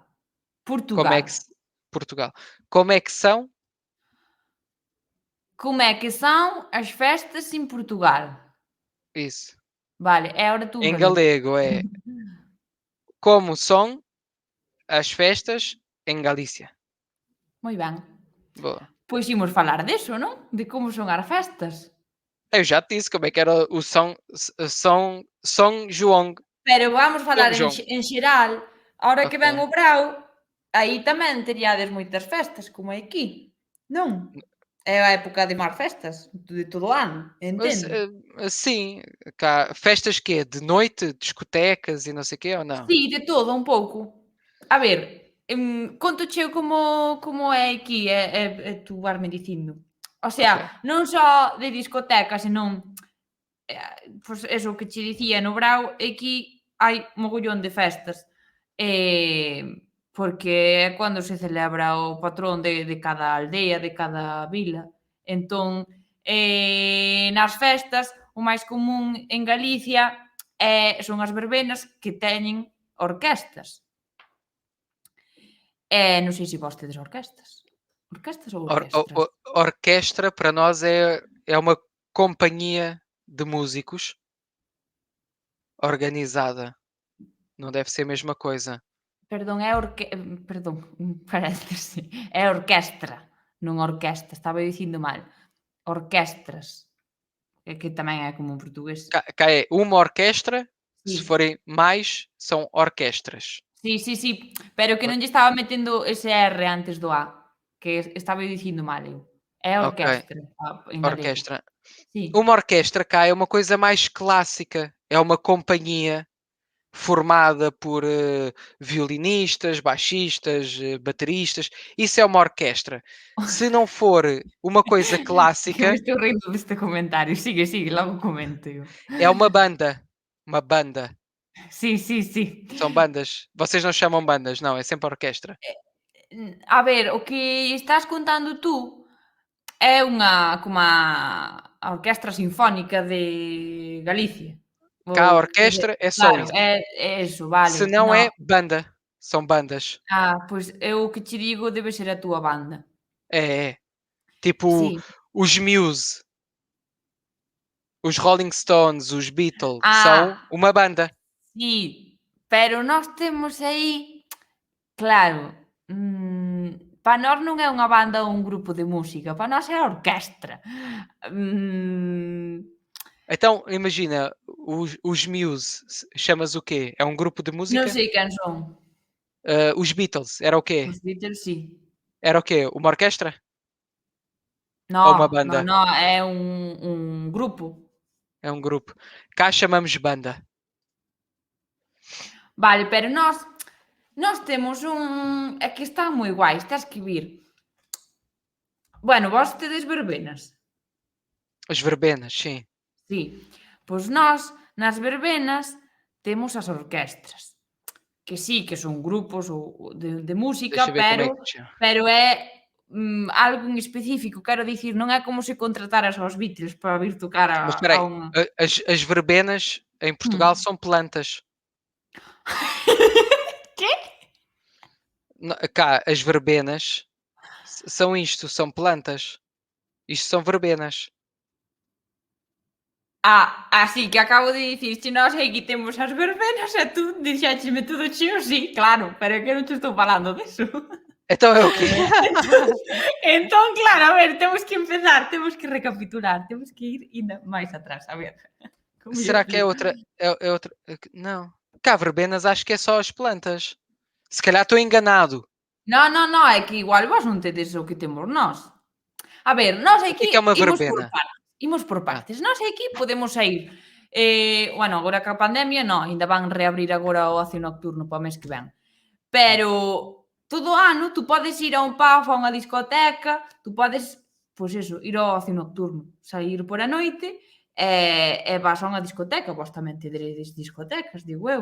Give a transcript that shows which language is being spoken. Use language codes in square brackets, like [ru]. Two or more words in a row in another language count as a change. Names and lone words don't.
[pt] como é que Portugal. se Portugal. Como é que são? Como é que são as festas em Portugal? Isso. [gl] Vale, é agora tu [pt] Em para mim. galego é como são as festas em Galícia. [gl] Moi ben. [pt] Boa. [gl] Pois imos falar deso, non? De como son as festas. [pt] Eu já te disse como é que era o São João. [gl] Pero vamos falar [pt] São João. [gl] en xeral, ahora que ven Ok. o brao, aí tamén teriades moitas festas, como hai aquí, non? É a época de máis festas, de todo o ano, [pt] Mas, entendo. sim, cá festas que de noite, discotecas e não sei o quê ou não? [gl] Si, de todo un pouco. A ver, cóntoche como é aquí e tú vasme dicindo. O sea, Ok. non só de discoteca, senón, pois eso que che dicía, no Brao aquí hai mogollón de festas, eh, porque é cando se celebra o patrón de cada aldea, de cada vila. Entón, nas festas, o máis común en Galicia son as verbenas que teñen orquestas. Non sei se vós tedes orquestas. [pt] Orquestas ou orquestras? Orquestra para nós é uma companhia de músicos organizada. Não deve ser a mesma coisa. [gl] Perdón, é perdón, paréntese, é orquestra, non orquesta, estaba dicindo mal. Orquestras, que tamén é como en portugués. [pt] Cá é uma orquestra, se [gl] Sí, [pt] forem mais, são orquestras. [gl] sí, pero que non lle estaba metendo ese R antes do A, que estaba dicindo mal eu. É Ok, orquestra, en galego. [pt] orquestra. [gl] Sí. [pt] Uma orquestra cá é uma coisa mais clássica. É uma companhia formada por violinistas, baixistas, bateristas. Isso é uma orquestra. Se não for uma coisa [gl] Que me [pt] clássica, [gl] estou rindo deste comentario. Sigue, logo comento eu. [pt] é uma banda. Uma banda. [gl] Sí. [pt] São bandas. Vocês não chamam bandas, não, é sempre orquestra. [gl] A ver, o que estás contando tú é unha como a Orquestra Sinfónica de Galicia. [pt] Cá a Ou orquestra é só [gl] claro, [pt] isso. [gl] é eso, vale. [pt] Se não [gl] No, [pt] é banda, são bandas. [gl] pois eu o que che digo debe ser a túa banda. [pt] É, é. Tipo [gl] Sí. [pt] os Muse, os Rolling Stones, os Beatles, são [gl] Ah, [pt] uma banda. [gl] sí, pero nós temos aí, claro, para nós non é unha banda ou un grupo de música, para nós é a orquestra. Mm, [pt] Então, imagina, os Muse, chamas o quê? É um grupo de [gl] non [pt] música? [gl] sei quen son. [pt] Os Beatles, era o quê? [gl] Os Beatles sí. [pt] Era o quê? Uma orquestra? Ou uma [gl] No, no, [pt] banda? [gl] no, é un grupo. [pt] É um grupo. Cá chamamos banda. [gl] Vale, pero nós temos un é que están moi guais, tes que vir. Bueno, vós tedes verbenas? [pt] As verbenas, sim. [gl] Sí. Pois nós, nas verbenas, temos as orquestras, que sí, que son grupos ou de música, [pt] Deixa eu ver como é que se chama. [gl] pero é, algo en específico, quero dicir, non é como se contrataras aos Beatles para vir tocar [pt] Mas espera a aí, [gl] unha [pt] as verbenas em Portugal hum. são plantas. [gl] Que? [pt] Cá, as verbenas são isto, são plantas. Isto são verbenas. [gl] Así que acabo de dicirche nós aquí temos as verbenas e tú dixéchesme todo cheo, sí, claro, pero é que non te estou falando deso. [pt] Então é o quê? [gl] Entón, claro, a ver, temos que empezar, temos que recapitular, temos que ir ainda máis atrás, a ver, como lle [pt] Será que é [gl] explico? [pt] outra? É outra? Não. Cá, verbenas acho que é só as plantas. Se calhar estou enganado. [gl] No, é que igual vós non tedes o que temos nós. A ver, nós [pt] O [gl] aquí [pt] que é uma [gl] imos por [pt] verbena? [gl] partes, imos por [pt] Ah, [gl] partes. Nós aquí podemos saír, bueno, agora ca pandemia non, aínda van reabrir agora o ocio nocturno para o mes que ven. hum, Pero todo o ano tú podes ir a un pub, a unha discoteca, tú podes, pois eso, ir ao ocio nocturno, saír por a noite e vas a unha discoteca, vós tamén teredes discotecas, digo eu.